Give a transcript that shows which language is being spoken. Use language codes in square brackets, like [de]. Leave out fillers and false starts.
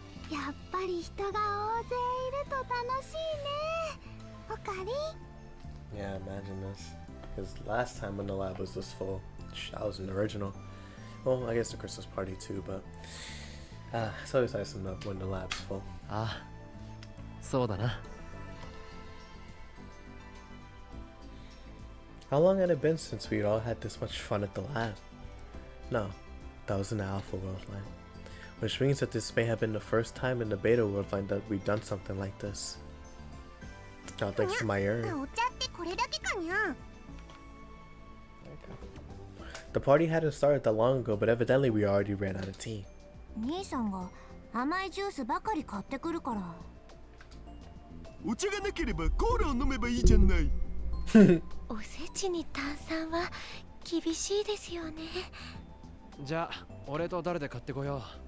[ja] やっぱり人が大勢いると楽しいね。おかり。 [en] Yeah, imagine this. Because last time when the lab was this full, I was an original. Well, I guess the Christmas party too, but it's always nice enough when the lab's full. [ja] ああ、そうだな。 [en] How long had it been since we'd all had this much fun at the lab? No, that was in the Alpha World line. Which means that this may have been the first time in the Beta World line that we've done something like this. Oh, thanks for my urn. [ja] お茶ってこれだけかにゃ。 [en] The party hadn't started that long ago, but evidently we already ran out of tea. [ja] 兄さんが甘いジュースばかり買ってくるから。お茶がなければコーラを飲めばいいじゃない。おせちに炭酸は厳しいですよね。じゃあ俺と誰で買ってこよう。